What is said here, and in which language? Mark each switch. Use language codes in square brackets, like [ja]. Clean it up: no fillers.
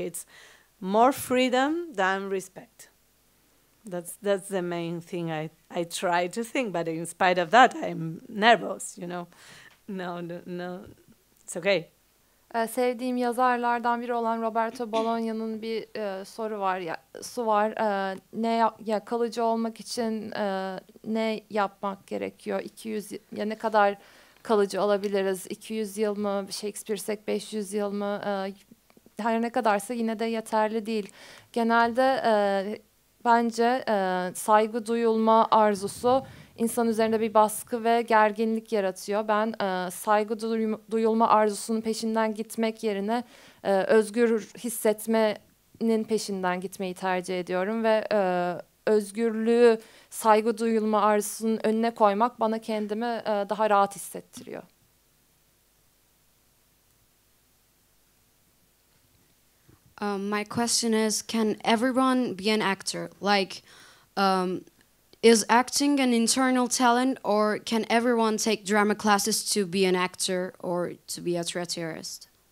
[en] It's more freedom than respect. That's the main thing I try to think. But in spite of that, I'm nervous, you know. No, it's okay. [tr] Sevdiğim yazarlardan biri olan Roberto Bolaño'nun bir sorusu var. Ne kalıcı olmak için ne yapmak gerekiyor? 200 ya ne kadar kalıcı olabiliriz? 200 yıl mı? Shakespeare'sek 500 yıl mı? Her ne kadarsa yine de yeterli değil. Genelde bence saygı duyulma arzusu insan üzerinde bir baskı ve gerginlik yaratıyor. Ben saygı duyulma arzusunun peşinden gitmek yerine özgür hissetmenin peşinden gitmeyi tercih ediyorum ve özgürlüğü saygı duyulma arzusunun önüne koymak bana kendimi daha rahat hissettiriyor. [en] My question is, can everyone be an actor? Like, is acting an internal talent, or can everyone take drama classes to be an actor or to be a theaterist?